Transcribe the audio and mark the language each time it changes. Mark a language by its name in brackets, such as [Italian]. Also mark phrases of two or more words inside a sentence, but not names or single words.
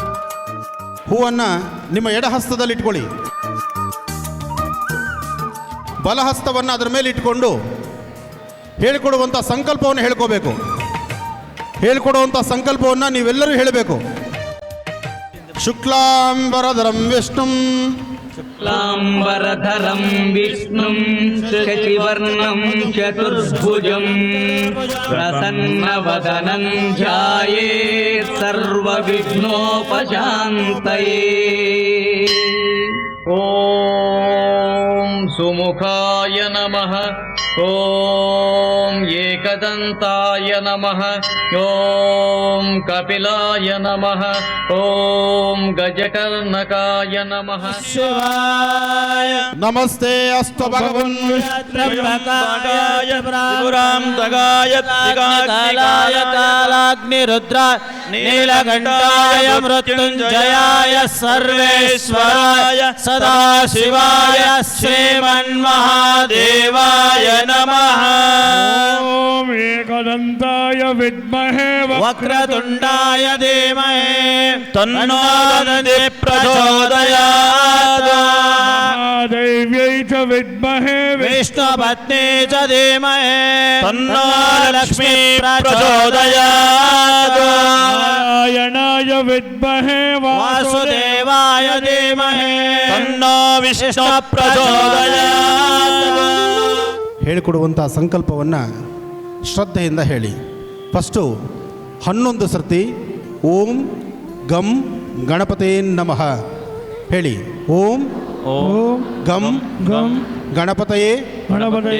[Kannada] ಹೂವನ್ನು ನಿಮ್ಮ ಎಡ ಹಸ್ತದಲ್ಲಿ ಇಟ್ಕೊಳ್ಳಿ. ಬಲಹಸ್ತವನ್ನು ಅದರ ಮೇಲೆ ಇಟ್ಕೊಂಡು ಹೇಳಿಕೊಡುವಂಥ ಸಂಕಲ್ಪವನ್ನು ಹೇಳ್ಕೋಬೇಕು. ಹೇಳಿಕೊಡುವಂಥ ಸಂಕಲ್ಪವನ್ನು ನೀವೆಲ್ಲರೂ ಹೇಳಬೇಕು. [Sanskrit] ಶುಕ್ಲಾಂಬರಧರಂ ವಿಷ್ಣುಂ शुक्लाम्बरधरं विष्णुं शशिवर्णं चतुर्भुजं प्रसन्नवदनं ध्यायेत् सर्वविघ्नोपशान्तये। ॐ सुमुखाय नमः, ॐ एकदन्ताय नमः, ॐ कपिलाय नमः, ॐ गजकर्णकाय नमः। ನಮಸ್ತೆ ಅಸ್ತು ಭಗವನ್ ಕಾಲಾಗ್ನಿರುದ್ರ ನೀಲಕಂಠಾಯ ಮೃತ್ಯುಂಜಯಾಯ ಸರ್ವೇಶ್ವರಾಯ ಸದಾಶಿವಾಯ ಶ್ರೀಮನ್ಮಹಾದೇವಾಯ ನಮಃ. ಓಂ ಏಕದಂತಾಯ ವಿದ್ಮಹೇ ವಕ್ರತುಂಡಾಯ ಧೀಮಹಿ ತನ್ನೋ ದಂದಿ ಪ್ರಚೋದಯಾತ್. ಮಹಾದೇವ್ಯೈ ಚ ವಿದ್ಮಹೇ ವಿಷ್ಣುಪತ್ನಿ ಚ ಧೀಮಹಿ ತನ್ನೋ ಲಕ್ಷ್ಮೀ ಪ್ರಚೋದಯಾತ್. ನಾರಾಯಣಾಯ ವಿದ್ಮಹೇ ವಾಸುದೇವಾಯ ಧೀಮಹಿ ತನ್ನೋ ವಿಷ್ಣು ಪ್ರಚೋದಯಾತ್. [Kannada] ಹೇಳಿಕೊಡುವಂಥ ಸಂಕಲ್ಪವನ್ನು ಶ್ರದ್ಧೆಯಿಂದ ಹೇಳಿ. ಫಸ್ಟು 11 ಸರ್ತಿ [Sanskrit] ಓಂ ಗಂ ಗಣಪತೇ ನಮಃ [Kannada] ಹೇಳಿ. [Sanskrit] ಓಂ ಗಂ ಗಣಪತಯೇ ಗಣಪತಯೇ